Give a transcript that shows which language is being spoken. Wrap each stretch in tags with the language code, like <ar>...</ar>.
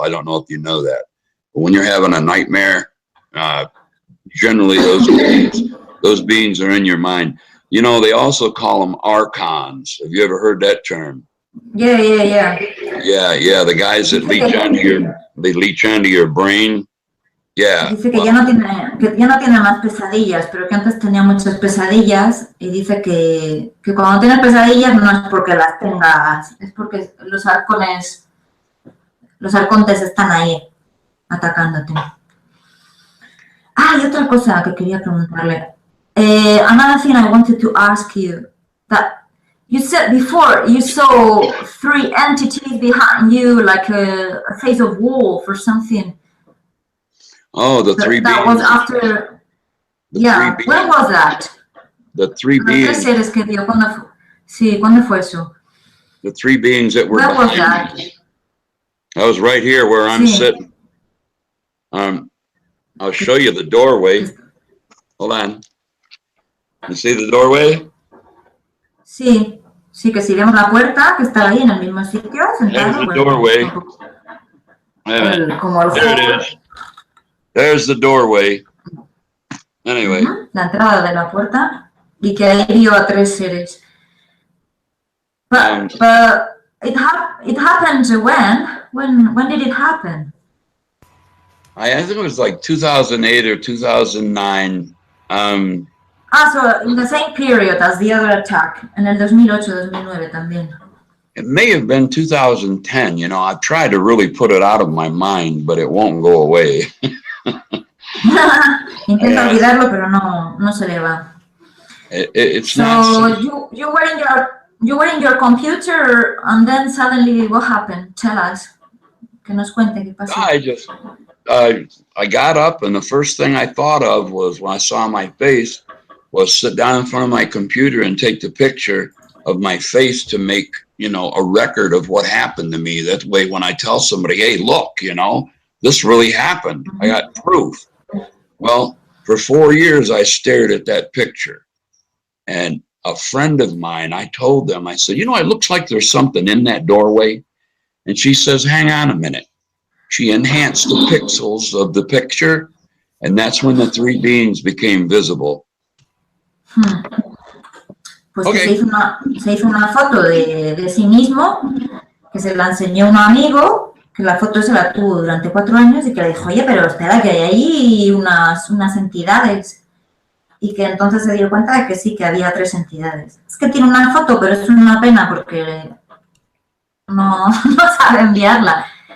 <en>I don't know if you know that. But when you're having a nightmare, generally those beings are in your mind. You know, they also call them archons. Have you ever heard that term? Yeah. Yeah. The guys that leech onto your brain. Yeah.</en> <es>Dice que ya no tiene más pesadillas, pero que antes tenía muchas pesadillas, y dice que cuando tienes pesadillas no es porque las tengas, es porque los arcontes están ahí atacándote. Y otra cosa que quería preguntarle.</es> <en>Another thing I wanted to ask you, that you said before you saw 3 entities behind you, like a face of wolf or something. Oh, the 3 beings. That was after. Yeah, when was that? The 3 beings.</en> <es>Los 3 seres que vio, ¿cuándo fue eso?</es> <en>The 3 beings that were When was behind that? me. I was right here where I'm sitting. I'll show you the doorway. Hold on. You see the doorway?</en> <es>Sí, que si vemos la puerta, que está ahí en el mismo sitio, sentado.</es> <en>There's the doorway. There it is. There's the doorway. Anyway.</en> <es>La entrada de la puerta, y que ahí vio a 3 seres.</es> <en>But it happened when did it happen? I think it was like 2008 or 2009. So in the same period as the other attack,</en> <es>en el 2008-2009 también.</es> <en>It may have been 2010. You know, I've tried to really put it out of my mind, but it won't go away.</en> <es>Intenta olvidarlo, pero no se le va.</es> <en>It's so not. You were in your computer, and then suddenly what happened? Tell us.</en> <es>Que nos cuente qué pasó.</es> <en>I got up, and the first thing I thought of was, when I saw my face, was sit down in front of my computer and take the picture of my face to make, you know, a record of what happened to me. That way, when I tell somebody, hey, look, you know, this really happened. I got proof. Well, for 4 years, I stared at that picture. And a friend of mine, I told them, I said, you know, it looks like there's something in that doorway. And she says, hang on a minute. She enhanced the pixels of the picture. And that's when the 3 beings became visible.</en> <es>Pues okay. se hizo una foto de sí mismo, que se la enseñó un amigo, que la foto se la tuvo durante 4 años y que le dijo, oye, pero espera, que hay ahí unas entidades. Y que entonces se dio cuenta de que sí, que había 3 entidades. Es que tiene una foto, pero es una pena porque no sabe enviarla.</es>